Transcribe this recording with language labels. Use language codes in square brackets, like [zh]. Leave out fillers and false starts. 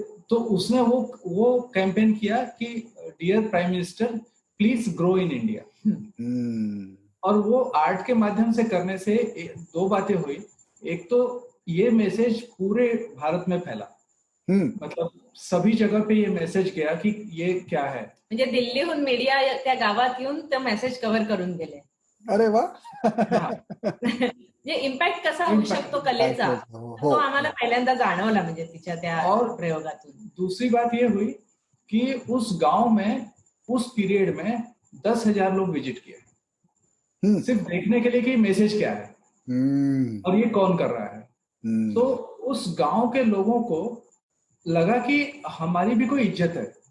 [hi] तो उसने वो कैंपेन किया कि [en] Dear prime minister please grow in India. [hi] और वो आर्ट के माध्यम से करने से 2 बातें हुई. एक तो ये मैसेज पूरे भारत में फैला, मतलब सभी जगह पे ये मैसेज गया कि ये क्या है. [mr] म्हणजे दिल्लीहून मीडिया त्या गावात येऊन तो मेसेज कव्हर करून गेले. अरे वा. म्हणजे इम्पॅक्ट कसा होऊ शकतो कलेचा तो आम्हाला पहिल्यांदा जाणवला म्हणजे तिच्या त्या प्रयोगातून. [hi] दूसरी बात ये हुई कि उस गांव में उस पीरियड में 10,000 लोग विजिट किए, सिर्फ देखने के लिए कि मैसेज क्या है और ये कौन कर रहा है. तो उस गांव के लोगों को लगा कि हमारी भी कोई इज्जत है.